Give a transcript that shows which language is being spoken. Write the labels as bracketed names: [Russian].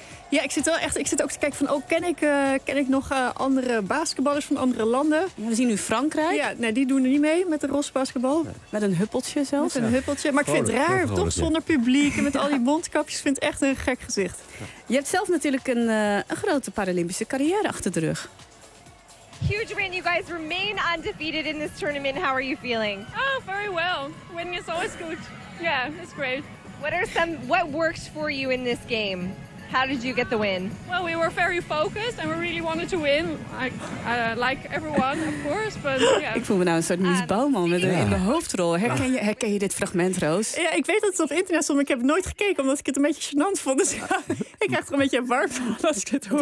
[Dutch] Ja, ik zit ook te kijken van, ken ik nog andere basketballers van andere landen? We zien nu Frankrijk. Ja, nee, die doen er niet mee met de roze basketbal. Met een huppeltje zelfs. Met een huppeltje. Maar ik vind het raar, toch zonder publiek en met al die mondkapjes. Ik vind het echt een gek gezicht. Ja. Je hebt zelf natuurlijk een grote Paralympische carrière achter de rug. [English] Huge win. You guys remain undefeated in this tournament. How are you feeling? Oh, very well. Winning is always good. Yeah, it's great. What works for you in this game? How did you get the win? Well, we were very focused and we really wanted to win. Like everyone, of course. But yeah. [Dutch] Ik voel me nou een soort Mies Bouwman in de hoofdrol. Herken je dit fragment, Roos? Ja, ik weet dat het op internet stond, maar ik heb nooit gekeken omdat ik het een beetje gênant vond. Dus ja, ik krijg er een beetje warm van als ik het hoor.